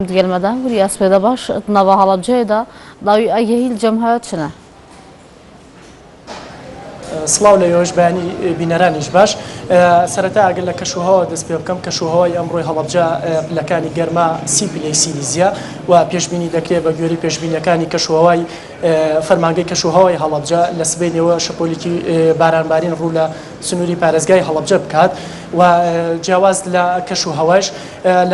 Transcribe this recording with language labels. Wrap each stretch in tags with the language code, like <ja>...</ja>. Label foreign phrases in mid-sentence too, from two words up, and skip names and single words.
<ckb>gelmeden bir yasmada baş nava halabcaya da davi ayehil cemhayat şuna. سڵاو لە یۆش بەیانی بینەرانیش باش سەرەتا ئەگەر لە کەشوهەوە دەست پێ بکەم کەشوهەوەی ئەمڕۆی هەڵەبجە پلەکانی گەرما 30 پلەی سیلیزیە و پێشبینی دەکرێت بە گوێرەی پێشبینیەکانی کەشوهەوای فەرمانگەی کەشوهەوای هەڵەبجە لە سبەینەوە شەپۆلێکی بارانبارین ڕوو لە سنووری پارێزگای هەڵەبجە بکات و جیاواز لە کەشوهەوەش لە</ckb>